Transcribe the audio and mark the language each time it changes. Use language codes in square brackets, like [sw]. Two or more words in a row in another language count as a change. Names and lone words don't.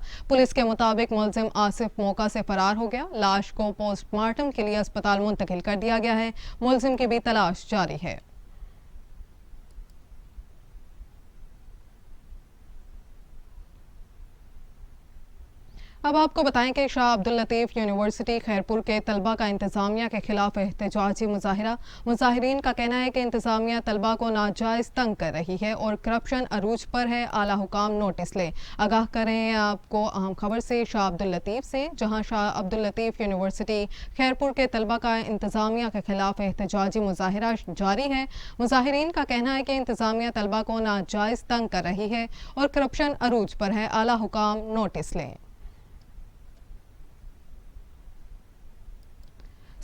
[ur] پولیس کے مطابق ملزم آصف موقع سے فرار ہو گیا. لاش کو پوسٹ مارٹم کے لیے اسپتال منتقل کر دیا گیا ہے. ملزم کی بھی تلاش جاری ہے. اب آپ کو بتائیں کہ شاہ عبداللطیف یونیورسٹی خیرپور کے طلبہ کا انتظامیہ کے خلاف احتجاجی مظاہرہ. مظاہرین کا کہنا ہے کہ انتظامیہ طلبہ کو ناجائز تنگ کر رہی ہے اور کرپشن عروج پر ہے. اعلیٰ حکام نوٹس لے. آگاہ کر رہے ہیں آپ کو اہم خبر سے شاہ عبداللطیف سے، جہاں شاہ عبداللطیف یونیورسٹی خیرپور کے طلبہ کا انتظامیہ کے خلاف احتجاجی مظاہرہ جاری ہے. مظاہرین کا کہنا ہے کہ انتظامیہ طلبہ کو ناجائز تنگ کر رہی ہے اور کرپشن عروج پر ہے. اعلیٰ حکام نوٹس لیں.